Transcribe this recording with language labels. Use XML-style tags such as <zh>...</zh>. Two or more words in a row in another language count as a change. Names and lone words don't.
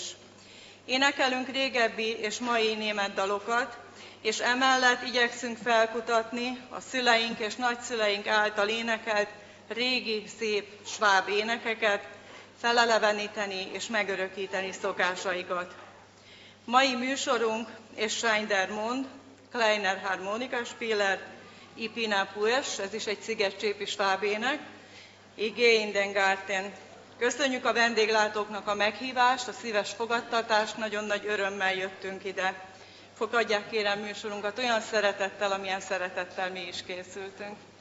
<hu>Énekelünk régebbi és mai német dalokat, és emellett igyekszünk felkutatni a szüleink és nagyszüleink által énekelt régi, szép sváb énekeket, feleleveníteni és megörökíteni szokásaikat. Mai műsorunk és Schneider Mond, Kleiner Harmonikaspieler, Ipina Pues, ez is egy szigetcsépi svábének, Igé in den Garten. Köszönjük a vendéglátóknak a meghívást, a szíves fogadtatást, nagyon nagy örömmel jöttünk ide. Fogadják kérem műsorunkat olyan szeretettel, amilyen szeretettel mi is készültünk.</hu>